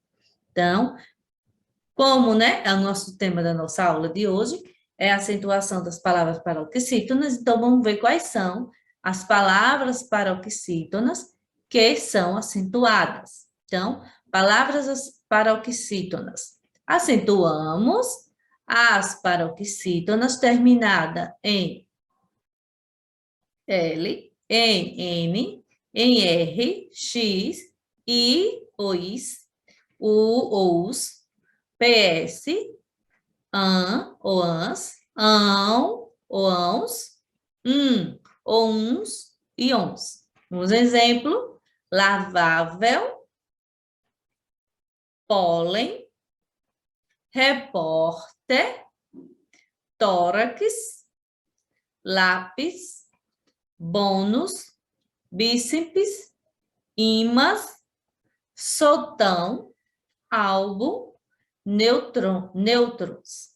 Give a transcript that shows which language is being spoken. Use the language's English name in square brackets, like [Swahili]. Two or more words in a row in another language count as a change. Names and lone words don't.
[Portuguese] Então, como, né, é o nosso tema da nossa aula de hoje, é a acentuação das palavras paroxítonas, então vamos ver quais são as palavras paroxítonas que são acentuadas. Então, palavras paroxítonas. Acentuamos as paroxítonas terminada em L, em N, em R, X, I, OIS, U, OUS, PS, AN, OANS, AN, OANS, OUNS e ONS. Um exemplo, lavável, pólen, repórter, tórax, lápis, bônus, bíceps, ímãs, sotão, álbum, nêutrons.